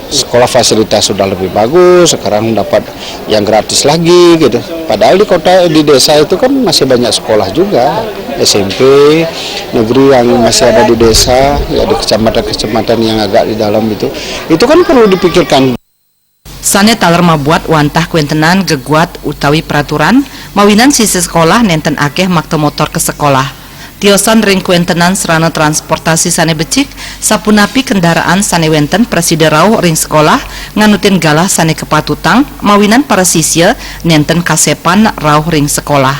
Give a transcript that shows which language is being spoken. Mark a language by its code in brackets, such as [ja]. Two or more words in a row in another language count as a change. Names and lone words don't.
[id] Sekolah fasilitas sudah lebih bagus, sekarang dapat yang gratis lagi gitu. Padahal di kota, di desa itu kan masih banyak sekolah juga, SMP, negeri yang masih ada di desa, ya di kecamatan-kecamatan yang agak di dalam itu kan perlu dipikirkan. [ban] Sane taler mabuat wantah kuentenan geguat utawi peraturan mawinan sisi sekolah nenten akeh makte motor ke sekolah. Tiosan ring kuentenan serana transportasi sane becik sapunapi kendaraan sane wenten preside rauh ring sekolah nganutin galah sane kepatutang mawinan para sisya nenten kasepan rauh ring sekolah.